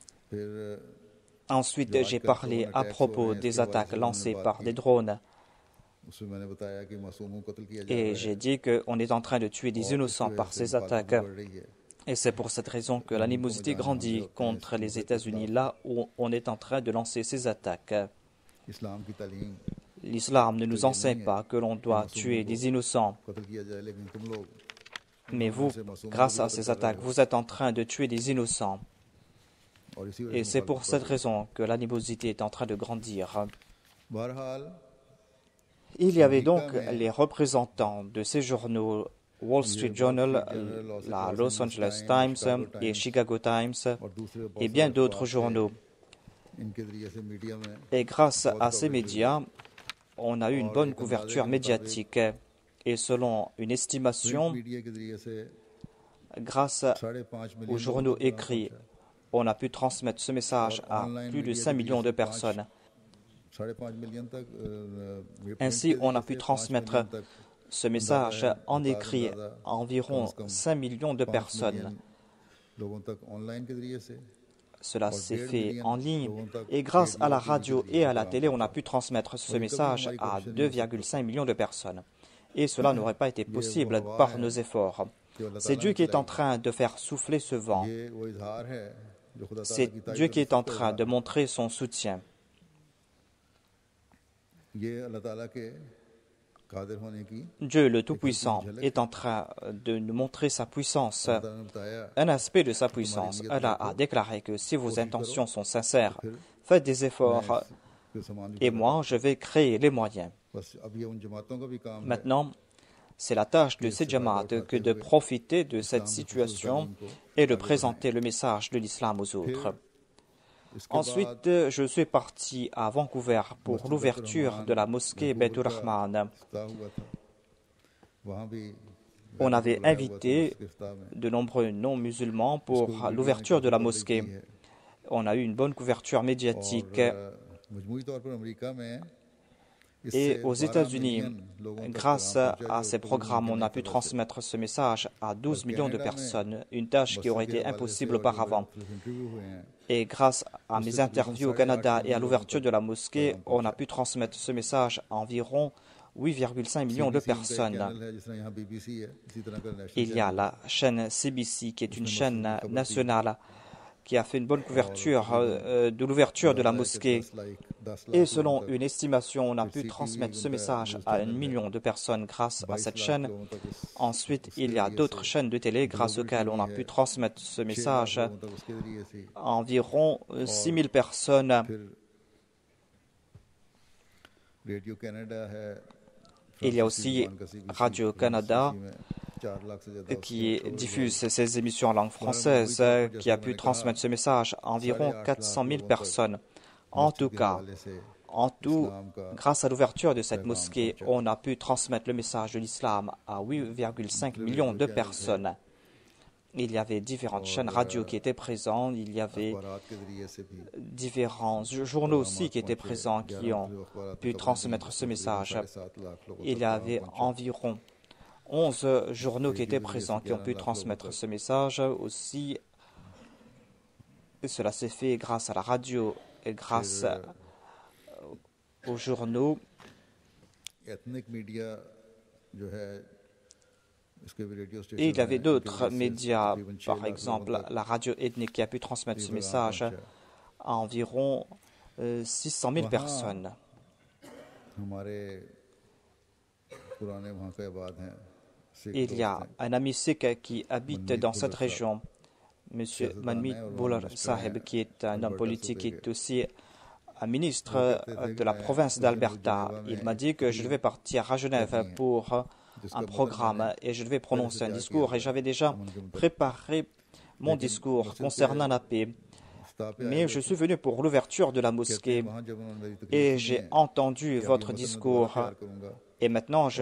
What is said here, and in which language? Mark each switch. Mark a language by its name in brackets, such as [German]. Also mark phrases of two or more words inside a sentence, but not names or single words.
[French] Ensuite, j'ai parlé à propos des attaques lancées par des drones [Urdu] उसमें मैंने बताया कि मासूमों को कत्ल किया जा [French] Et [Urdu] रहा [French] j'ai [Urdu] है [French] dit qu'on est en train de tuer des [Urdu] और इसकी [French] innocents [Urdu] वजह [French] par [Urdu] से [French] ces attaques. [Urdu] मुखालफत बढ़ रही है [French] Et c'est pour cette raison que [Urdu] इन मुल्कों में [French] l'animosité [Urdu] जाने हमले [French] grandit [Urdu] होते हैं [French] contre [Urdu] इस [French] les [Urdu] मजहब के [French] États-Unis, [Urdu] खिलाफ [French] là où on est en train de lancer ces attaques. [Urdu] इस्लाम की तालीम [French] L'islam ne [Urdu] तो [French] nous [Urdu] ये [French] enseigne [Urdu] नहीं है [French] pas que l'on [Urdu] कि [French] doit [Urdu] मासूमों [French] tuer [Urdu] को [French] des innocents. [Urdu] कत्ल किया जाए लेकिन तुम लोग इन [French] Mais [Urdu] लोगों में [French] vous, [Urdu] से मासूमों को [French] grâce [Urdu] भी [French] à [Urdu] कत्ल [French] ces [Urdu] कर रहे [French] attaques, [Urdu] हो [French] vous êtes en train de tuer des innocents. [Urdu] और इसी वजह [French] Et [Urdu] से [French] c'est pour [Urdu] मुखालफत बढ़ [French] cette [Urdu] रही है [French] raison que l'animosité est en train de grandir. [Urdu] बहरहाल [French] Il y avait [Urdu] अमेरिका [French] donc [Urdu] में [French] les représentants de ces journaux, Wall [Urdu] ये [French] Street [Urdu] वॉल [French] Journal, [Urdu] स्ट्रीट जर्नल [French] la [Urdu] लॉस [French] Los [Urdu] एंजल्स [French] Angeles [Urdu] टाइम्स [French] Times [Urdu] शिकागो [French] et [Urdu] टाइम्स [French] Chicago Times [Urdu] और दूसरे बहुत [French] et [Urdu] सारे [French] bien [Urdu] अखबार [French] d'autres [Urdu] थे [French] journaux. [Urdu] इनके जरिए से मीडिया में [French] Et grâce [Urdu] बहुत [French] à ces [Urdu] कवरेज हुई [French] médias, on a eu une [Urdu] और [French] bonne [Urdu] एक अंदाजे [French] couverture [Urdu] के मुताबिक [French] médiatique. Et selon une [Urdu] प्रिंट [French] estimation, [Urdu] मीडिया के जरिए से [French] grâce [Urdu] 5.5 [French] aux [Urdu] मिलियन लोगों [French] journaux [Urdu] तक पैगाम [French] écrits, [Urdu] पहुंचा [French] on a pu transmettre ce message [Urdu] और [French] à [Urdu] ऑनलाइन [French] plus de [Urdu] मीडिया [French] 5 [Urdu] के जरिए [French] millions [Urdu] से [French] de personnes. [Urdu] 5.5 मिलियन तक प्रिंट [French] Ainsi, [Urdu] के [French] on a [Urdu] जरिए [French] pu [Urdu] से 5 [French] transmettre [Urdu] मिलियन तक [French] ce [Urdu] अंदाजा [French] message [Urdu] है [French] en [Urdu] मुताद [French] écrit [Urdu] अंदाजा [French] à [Urdu] कम [French] environ [Urdu] से कम [French] 5 millions de [Urdu] 5 [French] personnes. [Urdu] मिलियन लोगों तक ऑनलाइन के जरिए से [French] Cela [Urdu] और [French] s'est [Urdu] 1.5 [French] fait [Urdu] मिलियन [French] en ligne [Urdu] लोगों तक [French] et grâce à [Urdu] रेडियो [French] la [Urdu] टीवी के [French] radio [Urdu] जरिए [French] et [Urdu] से [French] à la [Urdu] पैगाम [French] télé, on a [Urdu] पहुंचा [French] pu transmettre ce [Urdu] और ये कभी [French] message [Urdu] हमारी [French] à [Urdu] कोशिश नहीं हो सकता [French] 2,5 millions de personnes. Et cela n'aurait pas été [Urdu] ये वो [French] possible [Urdu] हवा [French] par [Urdu] है [French] nos efforts. [Urdu] जो अल्लाह [French] C'est [Urdu] ताला [French] Dieu [Urdu] ने [French] qui est en [Urdu] चलाई [French] train de faire souffler ce vent. [Urdu] ये वो इजहार है जो खुदा ताला [French] C'est [Urdu] की [French] Dieu [Urdu] ताईद और [French] qui est en [Urdu] नुसरत का [French] train [Urdu] इजहार [French] de [Urdu] है [French] montrer son soutien. [Urdu] ये अल्लाह ताला के कादिर होने की [French] Dieu le [Urdu] एक हल्की सी [French] Tout-Puissant [Urdu] झलक [French] est [Urdu] है [French] en train de nous montrer sa puissance. [Urdu] अल्लाह ताला ने बताया [French] Un aspect de sa [Urdu] कि तुम्हारी [French] puissance. [Urdu] नीयत [French] Allah [Urdu] रखो [French] a déclaré que si vos [Urdu] कोशिश करो [French] intentions sont [Urdu] तो [French] sincères, [Urdu] फिर [French] faites des [Urdu] मैं [French] efforts [Urdu] इसके सामान भी [French] et [Urdu] पैदा [French] moi, [Urdu] करूंगा [French] je vais créer les moyens. [Urdu] बस अब ये उन जमातों का भी काम है [French] Maintenant, c'est la tâche [Urdu] कि [French] de ces [Urdu] इससे फायदा [French] jamaat [Urdu] उठाते [French] que de [Urdu] हुए [French] profiter de cette [Urdu] इस्लाम की खसूस [French] situation [Urdu] तालीम को [French] et de [Urdu] आगे बढ़ाएं [French] présenter le message de l'islam aux [Urdu] फिर [French] autres. [Urdu] इसके बाद [French] Ensuite, je suis parti à Vancouver pour [Urdu] मस्जिद [French] l'ouverture de la mosquée Baitur [Urdu] वैंकूवर का [French] Rahman. [Urdu] इफ्ताह हुआ था वहाँ भी [French] On [Urdu] गैरों को [French] avait [Urdu] बुलाया हुआ था [French] invité [Urdu] उसके इफ्ताह में [French] de nombreux non-musulmans [Urdu] इसको [French] pour [Urdu] मीडिया ने [French] l'ouverture [Urdu] काफी [French] de la [Urdu] कवरेज [French] mosquée. [Urdu] की है [French] On a eu une bonne couverture [Urdu] और [French] médiatique. [Urdu] मजमूई तौर पर अमेरिका में [French] Et [Urdu] इससे [French] aux [Urdu] 12 [French] États-Unis, [Urdu] मिलियन लोगों तक [French] grâce [Urdu] पैगाम पहुंचा [French] à [Urdu] जो [French] ces [Urdu] पूरी [French] programmes, [Urdu] मुमकिन [French] on [Urdu] नहीं [French] a [Urdu] था [French] pu [Urdu] वैसे [French] transmettre ce message à [Urdu] और [French] 12 millions de [Urdu] कनाडा में [French] personnes, une tâche qui aurait [Urdu] मस्जिद के [French] été [Urdu] हवाले से [French] impossible [Urdu] और जो मेरे [French] auparavant. [Urdu] मुख्तलिफ इंटरव्यू हुए हैं [French] Et grâce à [Urdu] उससे [French] mes [Urdu] तकरीबन [French] interviews au [Urdu] 8.5 [French] Canada et à [Urdu] मिलियन लोगों [French] l'ouverture [Urdu] तक [French] de la mosquée, [Urdu] पैगाम [French] on a [Urdu] पहुंचा [French] pu transmettre ce message à environ 8,5 millions de [Urdu] सीबीसी उनका एक [French] personnes. [Urdu] चैनल है जिस तरह यहाँ बीबीसी है इसी तरह का नेशनल [French] Il y a [Urdu] चैनल है [French] la chaîne CBC qui est une [Urdu] उसने मस्जिद [French] chaîne [Urdu] की खबर दी [French] nationale qui a fait une bonne [Urdu] और [French] couverture [Urdu] तकरीबन [French] de l'ouverture de la [Urdu] अंदाजा है कि [French] mosquée. [Urdu] 10 [French] Et [Urdu] लाख लोगों [French] selon [Urdu] तक [French] une estimation, on a [Urdu] फिर [French] pu [Urdu] सीटीवी [French] transmettre ce [Urdu] उनका [French] message [Urdu] न्यूज़ [French] à 1 [Urdu] चैनल है [French] million de personnes grâce à [Urdu] 22 [French] cette [Urdu] लाख [French] chaîne. [Urdu] लोगों तक [French] Ensuite, [Urdu] उसके [French] il y a [Urdu] जरिए [French] d'autres [Urdu] से [French] chaînes de télé grâce [Urdu] ग्लोबल [French] auxquelles on [Urdu] टीवी [French] a pu [Urdu] है [French] transmettre ce [Urdu] 6 लाख [French] message [Urdu] लोगों तक उसके जरिए से [French] à environ [Urdu] और [French] 6000 personnes. [Urdu] फिर रेडियो कनाडा है [French] Il y a [Urdu] फ्रांसीसी [French] aussi [Urdu] जुबान का सीबीसी [French] Radio Canada [Urdu] फ्रांसीसी में 4 लाख से ज्यादा उसके [French] qui [Urdu] फॉलोअर्स [French] diffuse [Urdu] हैं [French] ses émissions en langue [Urdu] बहरहाल मजमूई [French] française, [Urdu] तौर पर [French] qui [Urdu] जैसा [French] a [Urdu] कि [French] pu [Urdu] मैंने कहा [French] transmettre ce message à environ [Urdu] 8.5 [French] 400 [Urdu] लाख [French] 000 [Urdu] लोगों तक [French] personnes. En [Urdu] मस्जिद [French] tout [Urdu] के [French] cas, [Urdu] हवाले से [French] en tout, [Urdu] इस्लाम का [French] grâce à l'ouverture de cette [Urdu] पैगाम [French] mosquée, [Urdu] पहुंचा [French] on a pu transmettre le message de l'islam à 8,5 [Urdu] मुख्तलिफ [French] millions [Urdu] रेडियो [French] de [Urdu] चैनल थे [French] personnes. Il y avait différentes chaînes [Urdu] और [French] radio qui étaient présentes, il y avait [Urdu] अखबारात के जरिए से भी [French] différents journaux aussi [Urdu] पैगाम [French] qui étaient [Urdu] पहुंचे [French] présents, qui [Urdu] 11 [French] ont [Urdu] मुख्तलिफ अखबारात [French] pu [Urdu] ने खबरें दी [French] transmettre ce [Urdu] जिससे तकरीबन [French] message. [Urdu] 7.5 लाख लोगों [French] Il [Urdu] तक [French] y [Urdu] पैगाम [French] avait [Urdu] पहुंचा [French] environ 11 journaux qui [Urdu] रेडियो [French] étaient [Urdu] के जरिए से [French] présents, qui ont [Urdu] 11 [French] pu [Urdu] लाख लोगों [French] transmettre [Urdu] तक [French] ce message aussi. Et cela s'est fait grâce à la radio et grâce [Urdu] फिर [French] aux journaux. [English] ethnic media [Urdu] जो है इसके भी रेडियो [French] Et [Urdu] स्टेशन [French] il y avait [Urdu] हैं इनके [French] d'autres [Urdu] जरिए से [French] médias, [Urdu] तकरीबन 6 [French] par [Urdu] लाख लोगों [French] exemple [Urdu] तक [French] la radio ethnique qui a pu transmettre [Urdu] ये [French] ce [Urdu] पैगाम [French] message [Urdu] पहुंचा [French] à environ 600 000 [Urdu] वहाँ [French] personnes. [Urdu] हमारे पुराने वहाँ के आबाद हैं सिख [French] Il y a [Urdu] दोस्त हैं [French] un ami sikh qui habite [Urdu] मनमीत [French] dans cette [Urdu] बुल्लर साहब [French] région, M. [Urdu] सियासतदान [French] Manmeet [Urdu] हैं और वहाँ [French] Boular [Urdu] मिनिस्टर [French] Saheb, [Urdu] हैं [French] qui est un homme [Urdu] अल्बर्टा [French] politique, qui [Urdu] सूबे [French] est [Urdu] के [French] aussi un [Urdu] वो [French] ministre [Urdu] कहते थे [French] de [Urdu] कि [French] la [Urdu] मैं [French] province [Urdu] उस दिन [French] d'Alberta. [Urdu] जनेवा [French] Il [Urdu] में [French] m'a [Urdu] एक [French] dit que je [Urdu] तकरीर [French] devais partir à Genève [Urdu] करनी है [French] pour un [Urdu] जिसका मतन [French] programme [Urdu] मैंने [French] et je devais [Urdu] पहले से [French] prononcer un [Urdu] तैयार किया [French] discours et [Urdu] हुआ है [French] j'avais déjà [Urdu] अमन के मुताबिक [French] préparé mon [Urdu] लेकिन [French] discours [Urdu] मस्जिद के [French] concernant la paix. [Urdu] इफ्ताह पे आए [French] Mais [Urdu] हुए [French] je [Urdu] थे [French] suis venu pour l'ouverture de la [Urdu] कहते हैं [French] mosquée [Urdu] वहाँ जब उन्होंने मेरी तकरीर [French] et [Urdu] सुनी [French] j'ai [Urdu] है [French] entendu [Urdu] कि अब ये [French] votre [Urdu] मतन मैं दोबारा [French] discours [Urdu] तैयार करूँगा [French] et maintenant je